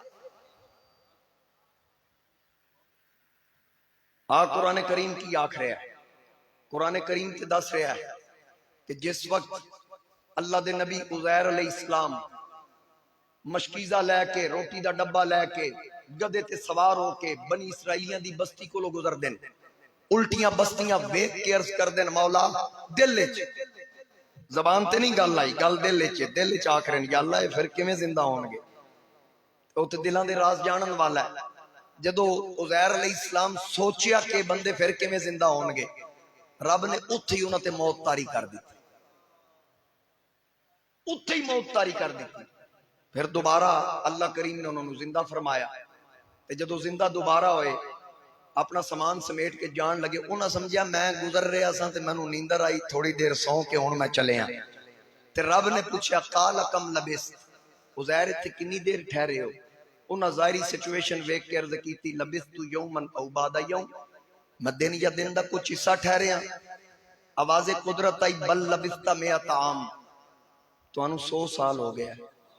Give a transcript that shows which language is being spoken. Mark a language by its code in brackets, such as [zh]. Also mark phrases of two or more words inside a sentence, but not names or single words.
[pa] قرآن کریم کی آخ رہا ہے، قرآن کریم کے دس رہا ہے کہ جس وقت اللہ دے نبی عزیر علیہ السلام مشکیزہ لے کے، روٹی دا ڈبہ لے کے، گدے تے سوار ہو کے بنی اسرائیلیاں دی بستی کو لو گزر دیں، الٹیاں بستیاں ویکھ کے عرض کر دیں مولا دل لے چھے، زبان تے نہیں گل آئی، گل دل لے چھے، دل لے چھے آکھرین یا اللہ پھر کمیں زندہ ہونگے؟ تو تے دلان دے راز جانن والا ہے۔ جدو عزیر علیہ السلام سوچیا کہ بندے پھر کمیں زندہ ہونگے، رب نے اتھے ہی انہوں تے موت تاری کر دی، اتھے ہی موت تاری کر دی۔ پھر دوبارہ اللہ کریم نے انہوں نے زندہ فرمایا، تے جدو زندہ دوبارہ ہوئے اپنا سامان سمیٹ کے جان لگے، انہاں سمجھیا میں گزر رہے اساں تے میں نو نیندر آئی، تھوڑی دیر سو کے ہون میں چلے ہیں۔ تے رب نے پوچھا [ar] قال کم لبست، [pa] عزیر اتھے کنی دیر ٹھہرے ہو؟ انہاں ظاہری سچویشن ویک کے عرض کی تھی [ar] لبست یومن او بعد یوم، [pa] میں دن یا دن دا کچھ حصہ ٹھہرے ہیں۔ آواز قدرت آئی [ar] بل لبست مئت عام، [pa] تو انہوں 100 سال ہو گیا ہے۔